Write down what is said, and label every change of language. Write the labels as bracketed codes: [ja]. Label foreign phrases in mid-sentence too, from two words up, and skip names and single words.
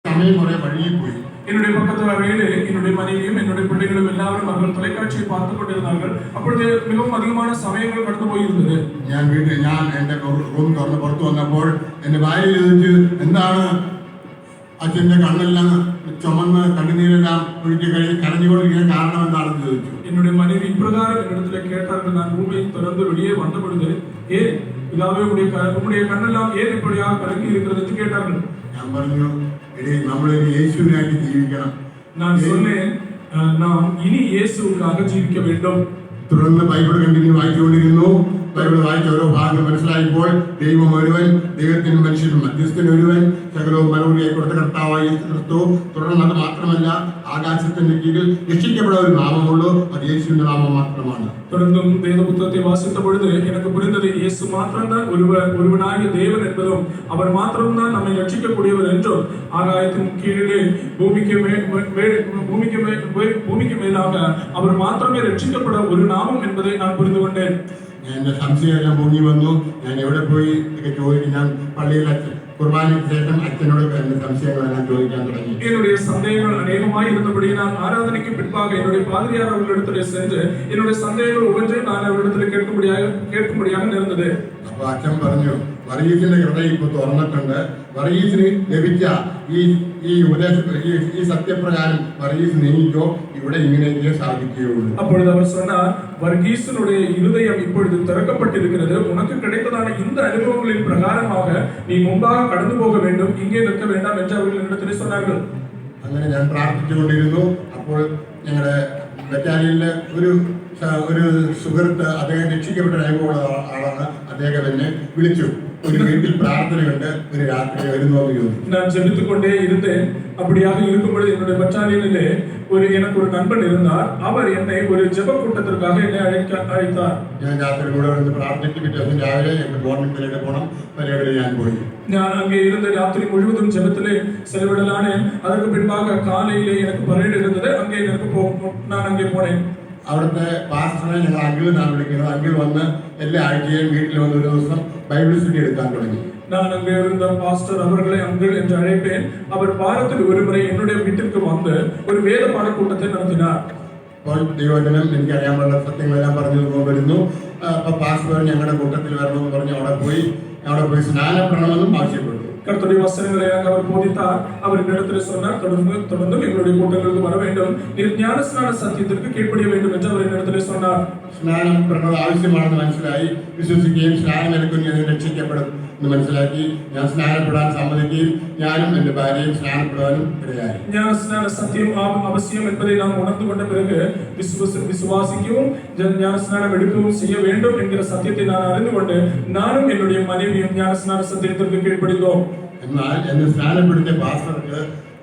[ml] സമയം കുറെ വഴിയിൽ പോയി. [ta] என்னுடைய பக்கத்து அறையிலே என்னுடைய மனைவியும் என்னுடைய பிள்ளைகளும் எல்லாரும் அவர்கள் தொலைக்காட்சியை பார்த்து கொண்டிருந்தார்கள். அப்பொழுது மிகவும் அதிகமான சமயங்கள் கடந்து போயிருந்தது. [ml] ഞാൻ എന്റെ റൂം തുറന്ന് പുറത്തു വന്നപ്പോൾ എന്റെ ഭാര്യ ചോദിച്ചു, എന്താണ് അച്ഛന്റെ കണ്ണെല്ലാം ചുമന്ന് കണ്ണുനീരെല്ലാം ഒഴുക്കി കരഞ്ഞുകൊണ്ടിരിക്കുന്ന കാരണം എന്താണെന്ന് ചോദിച്ചു. [ta] என்னுடைய மனைவி இப்பிரகாரம் என்னிடத்துல கேட்டார்கள். நான் ரூமை திறந்து வெளியே வந்த பொழுது, ஏன் பிதாவே உங்களுடைய கண்ணெல்லாம் ஏன் இப்படியாக கலங்கி இருக்கிறது என்று கேட்டார்கள். [ml] ഞാൻ പറഞ്ഞു, നമ്മളൊരു യേശുവിനായിട്ട് ജീവിക്കണം. [ta] நான் சொன்னேன், நாம் இனி இயேசுவுக்காக ஜீவிக்க வேண்டும். [ml] തുടർന്ന് ബൈബിൾ കണ്ടിന്യൂ വായിച്ചുകൊണ്ടിരുന്നു. ബൈബിൾ വായിച്ച ഓരോ ഭാഗങ്ങൾ മനസ്സിലായപ്പോൾ ദൈവം ഒരുവൻ, ദൈവത്തിനും മനുഷ്യനും മധ്യസ്ഥൻ ഒരുവൻ, സകലവും മറുപടിയായി കൊടുത്ത കർത്താവായ യേശു ക്രിസ്തു. തുടർന്ന് അത് മാത്രമല്ല, ആകാശത്തിന്റെ കീഴിൽ രക്ഷിക്കപ്പെടാൻ ഒരു നാമമുള്ളൂ, അത് യേശുവിന്റെ നാമം മാത്രമാണ്. [ta] தொடர்ந்தும் வேத புத்தகத்தை வாசித்த பொழுது எனக்கு புரிந்தது, இயேசு மாத்திரம்தான் ஒருவனாகிய தேவன் என்பதும், அவர் மாத்திரம்தான் நம்மை ரட்சிக்கக்கூடியவர் என்றும், ஆகாயத்தின் கீழே பூமிக்கு மேலாக அவர் மாத்திரமே ரட்சிக்கப்பட ஒரு நாமம் என்பதை நான் புரிந்து கொண்டேன். [ml] എന്റെ സംശയമെല്ലാം പൊങ്ങി വന്നു. ഞാൻ എവിടെ പോയി ഇതൊക്കെ ചോദിക്കും. ഞാൻ പള്ളിയിൽ കുർബാനയ്ക്ക് ശേഷം അച്ഛനോട് എന്റെ സംശയങ്ങളെല്ലാം ചോദിക്കാൻ തുടങ്ങി. [ta] என்னுடைய சந்தேகங்கள் அநேகமாய் இருந்தபடி நான் ஆராதனைக்கு பின்பாக என்னுடைய பாதிரியார் அவர்களிடத்தில் சென்று என்னுடைய சந்தேகங்கள் ஒவ்வொன்றையும் நான் அவர்களிடத்தில் கேட்கும்படியாக இருந்தது. [ml] അപ്പൊ അച്ഛൻ പറഞ്ഞു, വർഗീസിന്റെ ഹൃദയം ഇപ്പൊ തുറന്നിട്ടുണ്ട്. വർഗീസിന് ലഭിച്ച ഈ സത്യപ്രകാരം വർഗീസ് നീങ്ങിക്കോ, ഇവിടെ ഇങ്ങനെയൊക്കെ സാധിക്കുകയുള്ളൂ. [ta] அப்பொழுது அவர் சொன்னார், வர்கீசனுடைய இருதயம் இப்பொழுது திறக்கப்பட்டிருக்கிறது. உனக்கு கிடைத்ததான இந்த அனுபவங்களின் பிரகாரமாக நீ முன்பாக கடந்து போக வேண்டும், இங்கே நிற்க வேண்டாம் என்று அவர்கள் என்னிடத்தில் சொன்னார்கள். [ml] അങ്ങനെ ഞാൻ പ്രാർത്ഥിച്ചുകൊണ്ടിരുന്നു. അപ്പോൾ ഞങ്ങളുടെ ബറ്റാലിയനിലെ ഒരു സുഹൃത്ത്, അദ്ദേഹം രക്ഷിക്കപ്പെട്ട അനുഭവമുള്ള ആളാണ്. അദ്ദേഹം എന്നെ വിളിച്ചു. ഒരു വീട്ടിൽ പ്രാർത്ഥനയുണ്ട്, ഒരു രാത്രി വരുന്നോ എന്ന് ചോദിച്ചു. [ta] நான் ஜெபித்துக் கொண்டே இருந்தேன். அப்படியாக இருக்கும்பொழுது என்னுடைய பட்டாலியனிலே எனக்கு ஒரு நண்பன் இருந்தார். அவர் என்னை ஒரு ஜெப கூட்டத்திற்காக என்னை அழைத்தார். [ml] ഞാൻ രാത്രി കൂടെ വന്ന് പ്രാർത്ഥിച്ചു. പിറ്റേ ദിവസം രാവിലെ ഗവൺമെന്റ് പരേഡ് പോകണം. പരേഡിൽ ഞാൻ പോയി. [ta] நான் அங்கே இருந்த ராத்திரி முழுவதும் ஜெபத்திலே செலவிடலானேன். அதற்கு பின்பாக காலையிலே எனக்கு பரேடு இருந்தது. அங்கே நான் அங்கே போனேன். [ml] അവിടുത്തെ പാസ്റ്ററെ ഞങ്ങൾ അങ്കിൾ എന്നാണ് വിളിക്കുന്നത്. അങ്കിൾ വന്ന് എല്ലാ ആഴ്ചയും വീട്ടിൽ വന്ന് ഒരു ദിവസം [en] Bible study [ml] എടുക്കാൻ തുടങ്ങി. [ta] நான் அங்கே இருந்த பாஸ்டர் அவர்களை அங்கிள் என்று அழைப்பேன். அவர் வாரத்தில் ஒரு முறை என்னுடைய வீட்டிற்கு வந்து ஒரு வேத பாடக்கூட்டத்தை நடத்தினார். [ml] അപ്പോൾ ദൈവവചനം എനിക്കറിയാനുള്ള സത്യങ്ങളെല്ലാം പറഞ്ഞു വരുന്നു. അപ്പൊ പാസ്റ്റർ ഞങ്ങളുടെ കൂട്ടത്തിൽ വരണമെന്ന് പറഞ്ഞ് അവിടെ പോയി സ്നാനപ്പെടണമെന്നും ആവശ്യപ്പെട്ടു. [ta] கர்த்தருடைய வசனங்களை எனக்கு அவர் போதித்தார். அவர் என்னிடத்தில் சொன்னார், தொடர்ந்து எங்களுடைய கூட்டங்களுக்கு வர வேண்டும், ஞானஸ்நான சத்தியத்திற்கு கீழ்ப்படிய வேண்டும் என்று அவர் என்னிடத்தில் சொன்னார். [ml] സ്നാനം പെടുന്നത് ആവശ്യമാണെന്ന് മനസ്സിലായി. വിശ്വസിക്കുകയും സ്നാനം എടുക്കുകയും രക്ഷിക്കപ്പെടും എന്ന് മനസ്സിലാക്കി ഞാൻ സ്നാനപ്പെടാൻ സമ്മതിക്കുകയും ഞാനും എന്റെ ഭാര്യയും സ്നാനപ്പെടാനും ഇടയായി. [ta] ஞானஸ்நான சத்தியம் அவசியம் என்பதை நாம் உணர்ந்து கொண்ட பிறகு விசுவாசிக்கவும் ஞானஸ்நானம் எடுக்கவும் செய்ய வேண்டும் என்கிற சத்தியத்தை நான் அறிந்து கொண்டு நானும் என்னுடைய மனைவியும் ஞானஸ்நான சத்தியத்திற்கு கீழ்ப்படிந்தோம். [ml] എന്നാൽ എന്നെ സ്നാനപ്പെടുത്തിയ പാസ്റ്റർക്ക്